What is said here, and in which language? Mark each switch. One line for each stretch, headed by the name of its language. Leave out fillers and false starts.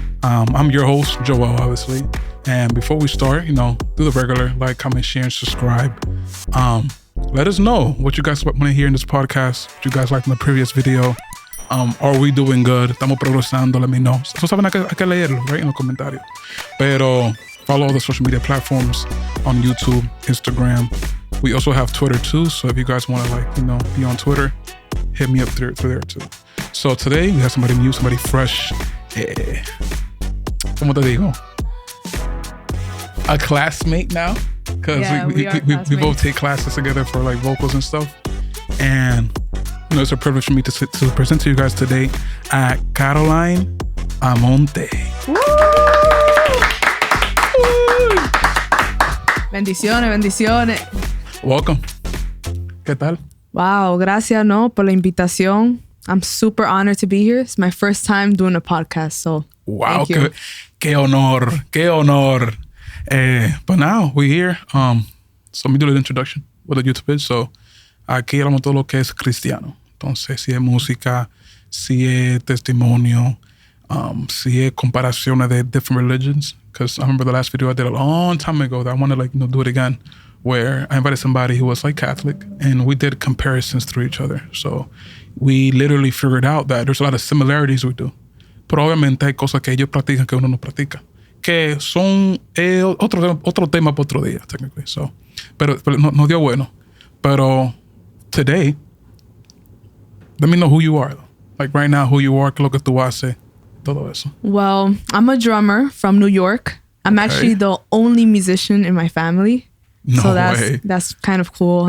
English: I'm your host, Joel, obviously. And before we start, do the regular, like, comment, share, and subscribe. Let us know what you guys want to hear in this podcast, what you guys liked in the previous video. Are we doing good?
Spanish: Estamos progresando,
English: let me know.
Spanish: Eso saben, hay que leerlo, right, en los comentarios.
English: Pero follow all the social media platforms on YouTube, Instagram. We also have Twitter too, so if you guys want to be on Twitter, hit me up through there too. So today we have somebody new, somebody fresh.
Spanish: ¿Cómo te digo?
English: A classmate now, because we both take classes together for like vocals and stuff. And it's a privilege for me to present to you guys today Caroline Almonte.
Spanish: Bendiciones. Welcome. ¿Qué tal? Wow, gracias, por la invitación.
English: I'm super honored to be here. It's my first time doing a podcast, so wow, thank you.
Spanish: Qué honor.
English: But now we're here. So let me do the introduction, what the YouTube is.
Spanish: So aquí hablamos todo lo que es cristiano. Entonces, si es música, si es testimonio, si es comparaciones de
English: different religions. Because I remember the last video I did a long time ago that I want to do it again, where I invited somebody who was like Catholic and we did comparisons through each other. So we literally figured out that there's a lot of similarities we do.
Spanish: Pero obviamente hay cosas que ellos practican que uno no practica. Que son otro tema para otro día, technically. So, pero no dio bueno.
English: Pero today, let me know who you are. Like right now, who you are,
Spanish: qué lo que tú haces. Todo eso.
English: Well, I'm a drummer from New York. I'm actually the only musician in my family. No so way. That's kind of cool.